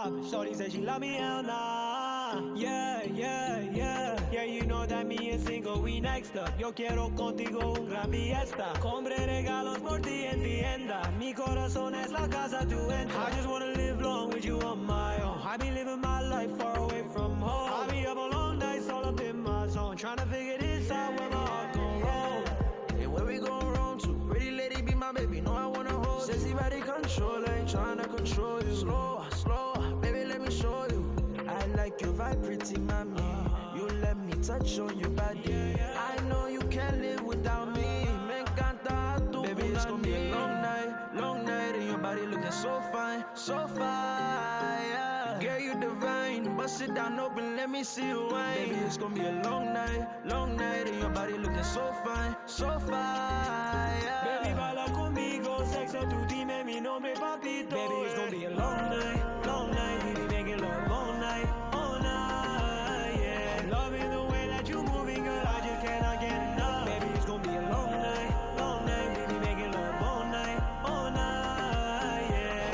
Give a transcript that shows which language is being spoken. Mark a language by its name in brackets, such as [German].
[English] Shorty said she love me, hell nah. Yeah, yeah, yeah. Yeah, you know that me and single, we next up. [Spanish] Yo quiero contigo un gran fiesta. Compre regalos por ti en tienda. Mi corazón es la casa tu entra. [English] I just wanna live long with you on my own. I be living my life far away from home. I be up a long nights all up in my zone. Trying to figure this out where my heart gon' roll. And where we going wrong to? Pretty lady be my baby, know I wanna hold. Sexy body control, I ain't tryna control you. Slower, slower, baby, let me show you. I like your vibe, pretty mommy. You let me touch on your body. I know you can't live without me. [Spanish] Me encanta tu [English] baby, it's gonna be a long night, and your body looking so fine, so fire. Girl, you divine. Bust it down open, let me see you wine. Baby, it's gonna be a long night, and your body looking so fine, so fire. [Spanish] Baby, baila conmigo, sexo, tú dime mi nombre, papito. [English] Baby, it's gonna be a long night, we be making love all night, yeah. I'm loving the way that you moving, girl, I just cannot get enough. Baby, it's gonna be a long night, we be making love all night, yeah.